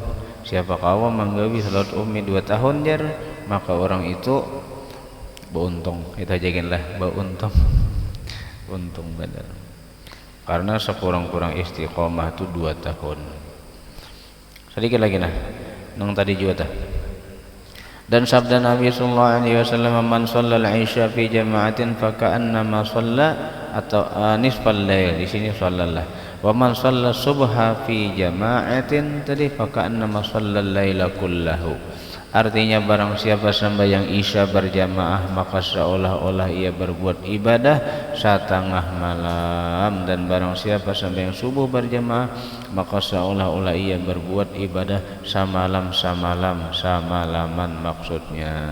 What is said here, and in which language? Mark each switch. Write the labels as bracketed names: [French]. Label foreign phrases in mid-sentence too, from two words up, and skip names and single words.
[Banjar] Siapa kawa manggawi salat ummi 2 tahun jar, maka orang itu beuntung. Itu ajagenlah beuntung. Untung benar. Karena sekurang-kurang istiqomah itu 2 tahun. Sedikit lagi nah. Nang tadi juga tah. Dan sabda Nabi [Arabic] صلى الله عليه وسلم, "من صلى العشاء في جماعة فكأنما صلى," atau نصف الليل, [Banjar] di sini [Arabic] shallalah. "ومن صلى الصبح في جماعة," tadi فكأنما صلى الليل كله. [Banjar] Artinya barang siapa sembahyang isya berjamaah maka seolah-olah ia berbuat ibadah setengah malam, dan barang siapa sembahyang subuh berjamaah maka seolah-olah ia berbuat ibadah samalaman maksudnya.